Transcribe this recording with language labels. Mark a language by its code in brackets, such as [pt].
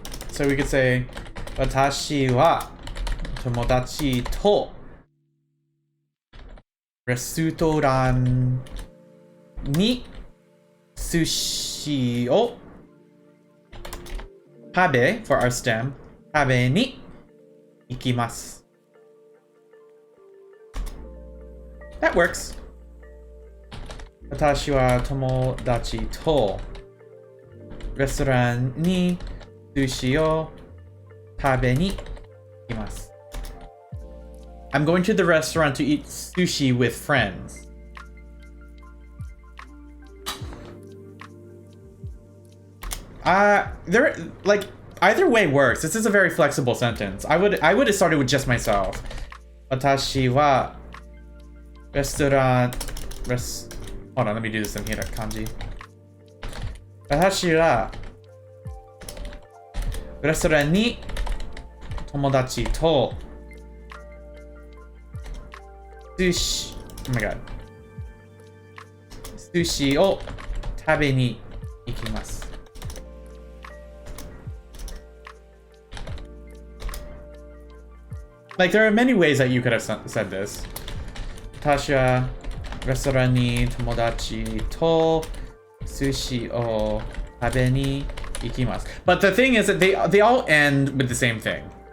[ja] So we could say 私は友達とレストランに寿司を食べ [en] for our stem [ja] 食べに行きます。 [en] That works. [ja] 私は友達とレストランに寿司を食べに行きます。 [en] I'm going to the restaurant to eat sushi with friends. Either way works. This is a very flexible sentence. I would have started with just myself. [ja] 私は [en] Hold on, let me do this in here, kanji. [ja] 私はレストランに友達と寿司 [en] Oh my god [ja] 寿司を食べに行きます。 [en] Like, there are many ways that you could have said this. [ja] 私はレストランに友達と寿司を食べに行きます。 [en] But the thing is that they all end with the same thing.